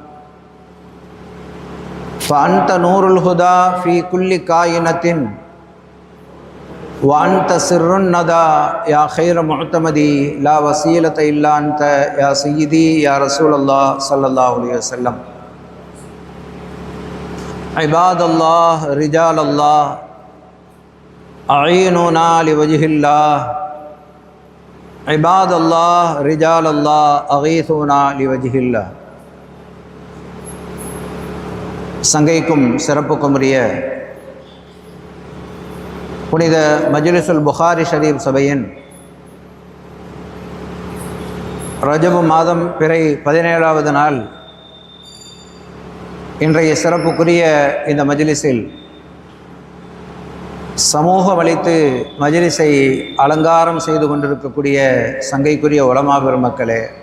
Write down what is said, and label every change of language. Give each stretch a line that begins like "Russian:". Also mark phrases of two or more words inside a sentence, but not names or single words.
Arabic: فأنت نور الهدى في كل كائنة وأنت سر الندى يا خير معتمدي لا وسيلة إلا أنت يا سيدي يا رسول الله صلى الله عليه وسلم عباد الله رجال الله أعينونا لوجه الله عباد الله رجال الله أغيثونا لوجه الله
Tamil: சங்கைக்கும் சிறப்புக்கும் உரிய புனித மஜ்லிஸுல் புகாரி ஷரீப் சபையின் ரஜபு மாதம் பிறை 17வது நாள் இன்றைய சிறப்புக்குரிய இந்த மஜ்லிஸில் சமூகம் அளித்து மஜ்லிஸை அலங்காரம் செய்து கொண்டிருக்கக்கூடிய சங்கைக்குரிய உலமா பெருமக்களே,